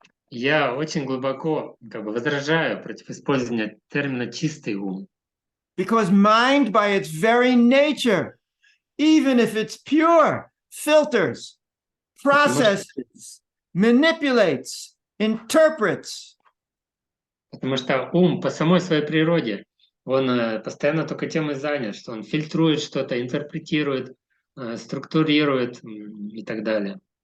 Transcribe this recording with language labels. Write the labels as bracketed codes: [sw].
[ru] Я очень глубоко возражаю против использования термина «чистый ум». [en] Because mind, by its very nature, even if it's pure, filters, processes, manipulates, interprets. [ru] Потому что ум по самой своей природе, он постоянно только тем и занят, что он фильтрует что-то, интерпретирует, структурирует и так далее.